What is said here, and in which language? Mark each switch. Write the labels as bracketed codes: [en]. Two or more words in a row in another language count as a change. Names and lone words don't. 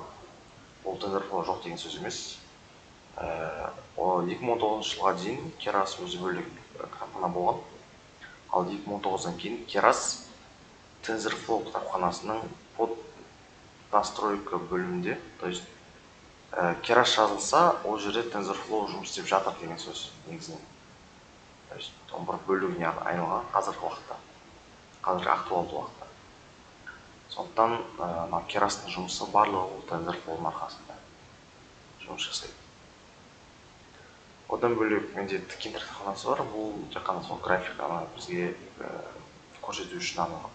[kk] Ол TensorFlow жоқ деген сөз емес. 2019 жылға дейін Keras өзі бөлек кітапхана болған. Ал 2019-дан кейін Keras TensorFlow кітапханасының [ru] под настройка [kk] бөлімінде, [ru] то есть [kk] Keras жазылса, ол жерде TensorFlow жұмыс істеп жатыр деген сөз негізінен. [ru] То есть [kk] он бір бөлігіне айналған қазіргі уақытта, қазіргі актуалды уақытта. Сондықтан Keras'тың жұмысы барлығы TensorFlow'ның арқасында жұмыс жасайды. Одан бөлек менде тік интернет-кітапханасы бар. Бұл тек қана сол графиканы бізге көрсету үшін арналған.